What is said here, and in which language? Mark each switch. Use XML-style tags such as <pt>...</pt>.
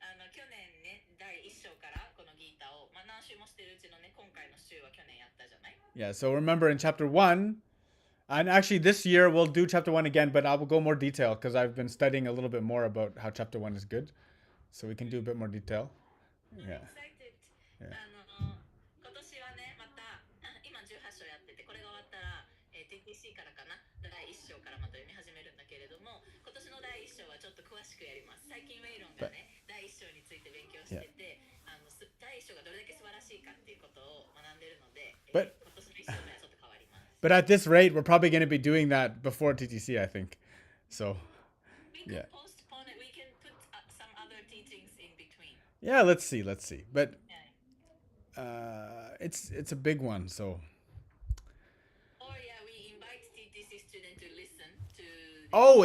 <ja>去年ね第1章からこのギータを、何週もしてるうちのね今回の週は去年やったじゃない。</ja> <en>Yeah, so remember in chapter 1, and actually this year we'll do chapter 1 again, but I will go more detail because I've been studying a little bit more about how chapter 1 is good. So we can do a bit more detail. Yeah. Excited. Yeah.</en> <ja>今年はねまた今18章やっててこれが終わったら、TTC からかな第1章からまた読み始めるんだけれども今年の第1章はちょっと詳しくやります。最近ウェイロンがね第1章について勉強してて、第1章がどれだけ素晴らしいかっていうことを学んでるので、今年の1章目はちょっと変わります。</ja> <en>But at this rate, we're probably going to be doing that before TTC, I think. So, We can yeah. postpone it. We can put some other teachings in between. Yeah, let's see. But Yeah. it's a big one, so. Or yeah, we invite TTC student to listen to the</en>